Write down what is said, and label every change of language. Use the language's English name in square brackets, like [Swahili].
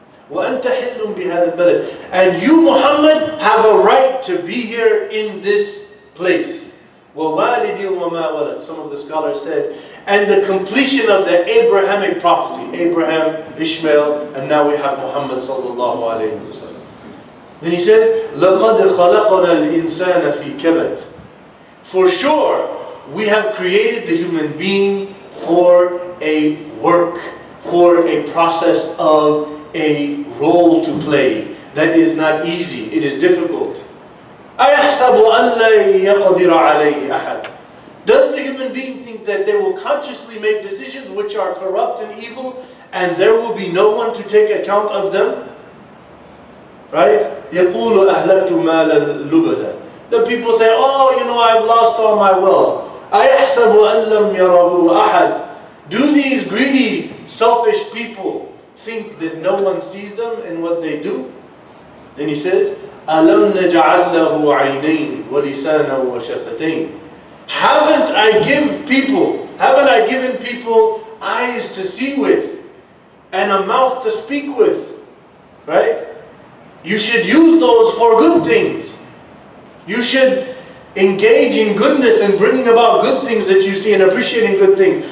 [Arabic] وَأَنْتَ حِلٌّ بِهَذَا الْبَلَدِ. [English] And you, Muhammad, have a right to be here in this place. [Arabic] وَوَالِدٍ وَمَا وَلَدٍ. [English] Some of the scholars said, and the completion of the Abrahamic prophecy. Abraham, Ishmael, and now we have Muhammad sallallahu alayhi wa sallam. Then he says, [Arabic] لَقَدْ خَلَقْنَا الْإِنسَانَ فِي كَبَدٍ. [English] For sure, we have created the human being for a work, for a process of a role to play. That is not easy, it is difficult. [Arabic] أَيَحْسَبُ أَنْ لَا يَقْدِرَ عَلَيْهِ أَحَدٍ. [English] Does the human being think that they will consciously make decisions which are corrupt and evil, and there will be no one to take account of them? [Arabic] Right? يَقُولُ أَهْلَكْتُ مَالًا لُبَدًا. [English] The people say, oh, I've lost all my wealth. [Arabic] أَيَحْسَبُ أَنْ لَمْ يَرَهُ أَحَدٍ. [English] Do these greedy, selfish people think that no one sees them in what they do? Then he says, [Arabic] أَلَمْ نَجْعَلْ لَهُ عَيْنَيْنِ وَلِسَانًا وَشَفَتَيْنِ. [English] Haven't I given people eyes to see with and a mouth to speak with? Right? You should use those for good things. You should engage in goodness and bringing about good things that you see and appreciating good things.